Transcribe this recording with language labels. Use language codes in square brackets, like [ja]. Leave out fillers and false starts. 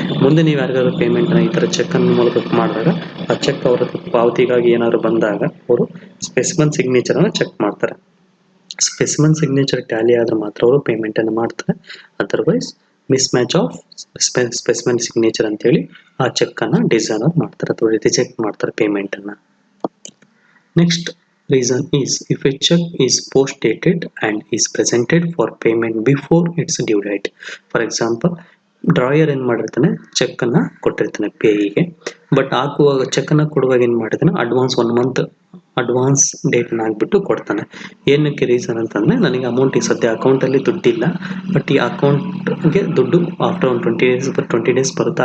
[kn] ಮುಂದೆ ನೀವು ಯಾರಿಗಾದ್ರು ಪೇಮೆಂಟನ್ನು ಈ ಥರ ಚೆಕ್ಕನ್ನು ಮೂಲಕ ಮಾಡಿದಾಗ, ಆ ಚೆಕ್ ಅವರ ಪಾವತಿಗಾಗಿ ಏನಾದ್ರು ಬಂದಾಗ ಅವರು ಸ್ಪೆಸಿಮನ್ ಸಿಗ್ನೇಚರನ್ನು ಚೆಕ್ ಮಾಡ್ತಾರೆ. ಸ್ಪೆಸಿಮನ್ ಸಿಗ್ನೇಚರ್ ಟ್ಯಾಲಿ ಆದ್ರೆ ಮಾತ್ರ ಅವರು ಪೇಮೆಂಟನ್ನು ಮಾಡ್ತಾರೆ. Otherwise [en] mismatch of specimen signature [kn] ಅಂತೇಳಿ ಆ ಚೆಕ್ಕನ್ನು ಡಿಸೈನರ್ ಮಾಡ್ತಾರೆ ಅಥವಾ ರಿಜೆಕ್ಟ್ ಮಾಡ್ತಾರೆ ಪೇಮೆಂಟನ್ನು. Next [en] reason is if a check is post dated and is presented for payment before its due date. For example, [kn] drawer ಏನು ಮಾಡಿರ್ತಾನೆ, ಚೆಕ್ಕನ್ನು ಕೊಟ್ಟಿರ್ತಾನೆ ಪೇಯಿಗೆ. ಬಟ್ ಹಾಕುವಾಗ ಚೆಕ್ಕನ್ನು ಕೊಡುವಾಗ ಏನು ಮಾಡಿರ್ತಾನೆ, ಅಡ್ವಾನ್ಸ್ ಡೇಟನ್ನು ಹಾಕ್ಬಿಟ್ಟು ಕೊಡ್ತಾನೆ. ಏನಕ್ಕೆ ರೀಸನ್ ಅಂತಂದರೆ, ನನಗೆ ಅಮೌಂಟ್ ಈ ಸದ್ಯ ಅಕೌಂಟಲ್ಲಿ ದುಡ್ಡಿಲ್ಲ, ಬಟ್ ಈ ಅಕೌಂಟ್ಗೆ ದುಡ್ಡು ಆಫ್ಟರ್ ಒಂದು 20 ಡೇಸ್ ಬರುತ್ತೆ.